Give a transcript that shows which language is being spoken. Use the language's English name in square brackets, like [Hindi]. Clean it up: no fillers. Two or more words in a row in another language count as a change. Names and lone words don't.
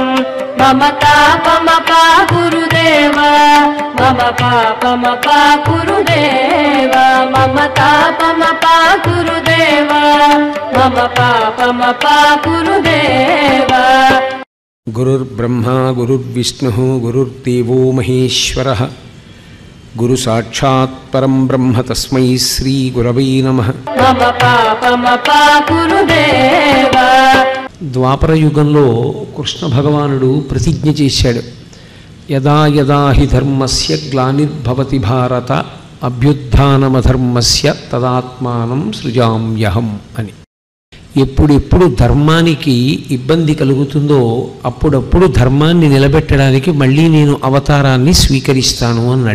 [Sanskrit] मम तापमपा गुरुदेव, मम पापमपा गुरुदेव, मम तापमपा गुरुदेव, मम पापमपा गुरुदेव। गुरुर्ब्रह्मा गुरुर्विष्णुः गुरुर्देवो महेश्वरः। गुरु साक्षात् परं ब्रह्म तस्मै श्री गुरवै नमः। मम पापमपा गुरुदेव। [Telugu] ద్వాపర యుగంలో కృష్ణ భగవానుడు ప్రతిజ్ఞ చేశాడు, [Sanskrit] యదా యదా హి ధర్మస్య గ్లానిర్భవతి భారత అభ్యుత్థానమధర్మస్య తదాత్మానం సృజామ్యహం [Telugu] అని. ఎప్పుడెప్పుడు ధర్మానికి ఇబ్బంది కలుగుతుందో అప్పుడప్పుడు ధర్మాన్ని నిలబెట్టడానికి మళ్ళీ నేను అవతారాన్ని స్వీకరిస్తాను అన్నాడు.